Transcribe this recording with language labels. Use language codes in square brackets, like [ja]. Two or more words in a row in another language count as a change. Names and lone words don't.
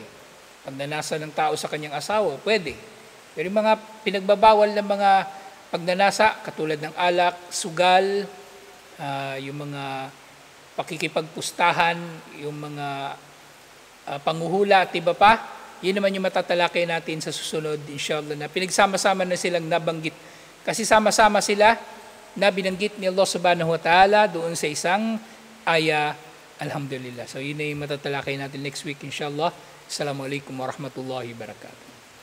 [tl] Pagnanasa ng tao sa kanyang asawa, pwede. Pero yung mga pinagbabawal ng mga pagnanasa, katulad ng alak, sugal, yung mga pakikipagpustahan, yung mga panguhula at iba pa, yun naman yung matatalakay natin sa susunod, inshallah, na pinagsama-sama na silang nabanggit. Kasi sama-sama sila na binanggit ni Allah [ar] سبحانه وتعالى [tl] doon sa isang aya, alhamdulillah. So yun ay matatalakay natin [en] next week, [tl] inshallah. [ar] السلام عليكم ورحمة الله وبركاته.